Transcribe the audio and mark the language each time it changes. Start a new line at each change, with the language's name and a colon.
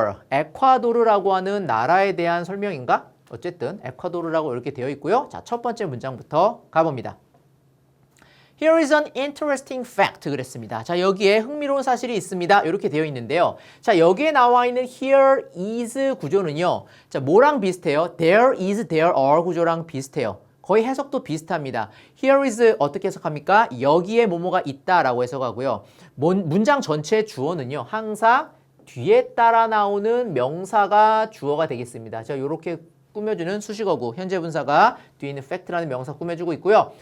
Korean: 에콰도르라고 하는 나라에 대한 설명인가? 어쨌든 에콰도르라고 이렇게 되어 있고요. 자, 첫 번째 문장부터 가봅니다.
English: Here is an interesting fact 그랬습니다.
Korean: 자, 여기에 흥미로운 사실이 있습니다. 이렇게 되어 있는데요. 자, 여기에 나와 있는
English: here is
Korean: 구조는요. 자, 뭐랑 비슷해요?
English: There is, there are
Korean: 구조랑 비슷해요. 거의 해석도 비슷합니다.
English: Here is
Korean: 어떻게 해석합니까? 여기에 뭐뭐가 있다라고 해석하고요. 문장 전체의 주어는요. 항상 뒤에 따라 나오는 명사가 주어가 되겠습니다. 자, 요렇게 꾸며주는 수식어구, 현재 분사가 뒤에 있는 fact라는 명사 꾸며주고 있고요.